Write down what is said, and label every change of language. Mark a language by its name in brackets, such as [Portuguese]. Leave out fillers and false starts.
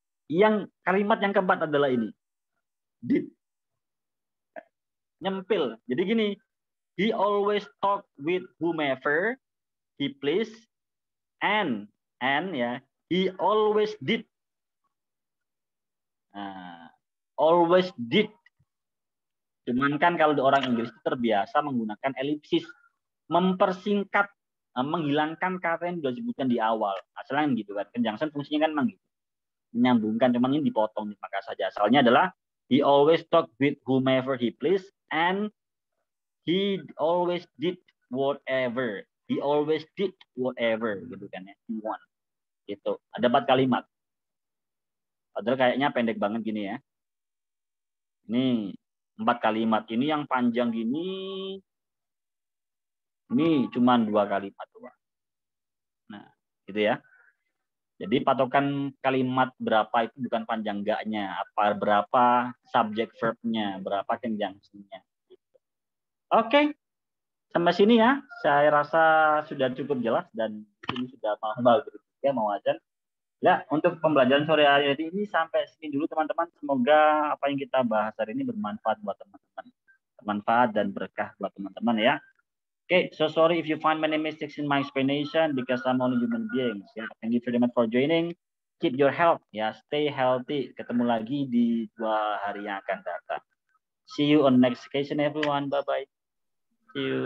[Indonesian] Yang kalimat yang keempat adalah ini. Did. Nyempil. Jadi gini, [English] he always talk with whomever he please and ya, he always did. [Indonesian] Nah, always did. Cuman kan kalau orang Inggris itu terbiasa menggunakan elipsis, mempersingkat, menghilangkan kata yang sudah disebutkan di awal. Asalnya gitu kan. Conjunction fungsinya kan memang gitu. Menyambungkan, cuman ini dipotong, maka saja. Asalnya adalah [English] he always talk with whomever he please and he always did whatever. He always did whatever [Indonesian] gitu kan ya. He want. Gitu. Ada 4 kalimat. Padahal kayaknya pendek banget gini ya. Ini 4 kalimat. Ini yang panjang gini. Ini cuma 2 kalimat doang. Nah, gitu ya. Jadi patokan kalimat berapa itu bukan panjang enggaknya, apa berapa subject verb-nya, berapa conjunction-nya. Gitu. Oke. Sampai sini ya. Saya rasa sudah cukup jelas dan ini sudah mau maghrib ya, mau azan. Ya, untuk pembelajaran sore hari ini sampai sini dulu teman-teman. Semoga apa yang kita bahas hari ini bermanfaat buat teman-teman. Bermanfaat dan berkah buat teman-teman ya. [English] Okay, so sorry if you find many mistakes in my explanation because I'm only human beings. Yeah, thank you very much for joining. Keep your health, ya, stay healthy. [Indonesian] Ketemu lagi di 2 hari yang akan datang. [English] See you on next occasion, everyone. Bye bye. See you.